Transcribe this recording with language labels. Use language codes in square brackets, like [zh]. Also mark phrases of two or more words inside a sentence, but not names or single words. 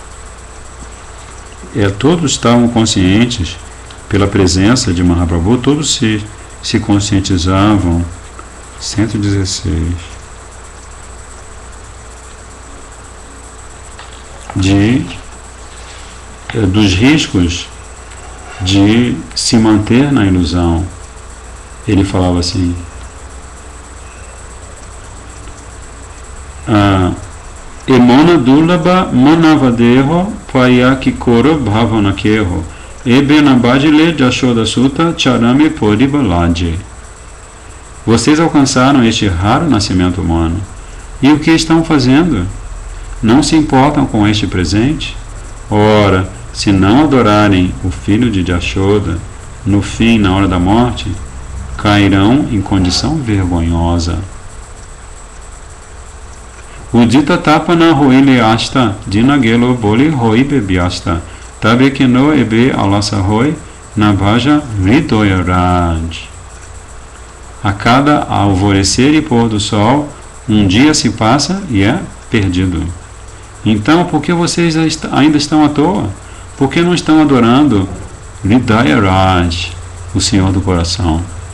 [pt] Todos estavam conscientes pela presença de Mahaprabhu, todos se conscientizavam. 116. Dos riscos de se manter na ilusão. Ele falava assim: [bn] এমন দুর্লভ মানবদেহ পাইয়া কি করো ভাবনা কেহ এবে না ভজিলে যশোদা সুত চরমে পড়িবে লাজে. [pt] Vocês alcançaram este raro nascimento humano. E o que estão fazendo? Não se importam com este presente? Ora, se não adorarem o filho de Jashoda, no fim, na hora da morte, cairão em condição vergonhosa. [bn] উদিত তপন হইলে অস্ত, দিন গেল বলি হইবে ব্যস্ত, তবে কেন এবে অলস হয়, না ভজ হৃদয়রাজ. [pt] A cada alvorecer e pôr do sol, um dia se passa e é perdido. Então, por que vocês ainda estão à toa? Por que não estão adorando Hridayaraj, o Senhor do Coração?